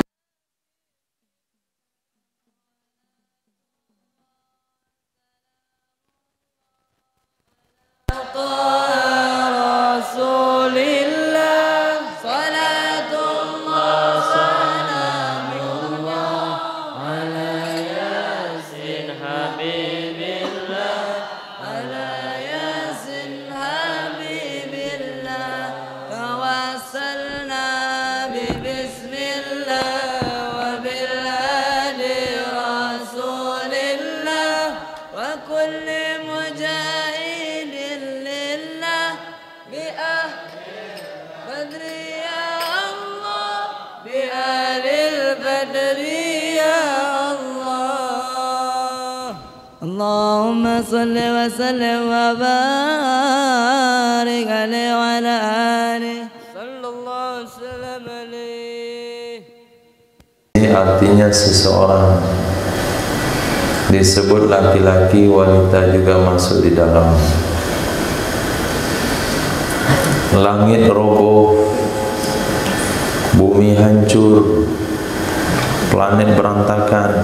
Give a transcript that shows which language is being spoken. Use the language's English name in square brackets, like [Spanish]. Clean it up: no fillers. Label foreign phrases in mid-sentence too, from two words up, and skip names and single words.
[Arabic] رسول الله صلاة الله سلام الله على يس حبيب الله على يس حبيب الله توسلنا بسم الله وبالهادي رسول الله وكل مجاهد لله ب بدر يا الله بأهل البدر يا الله اللهم صل وسلم وبارك عليه وعلى آله صلى الله وسلم عليه. [Indonesian] Ini artinya seseorang disebut laki-laki, wanita juga masuk di dalam. Langit roboh, bumi hancur, planet berantakan.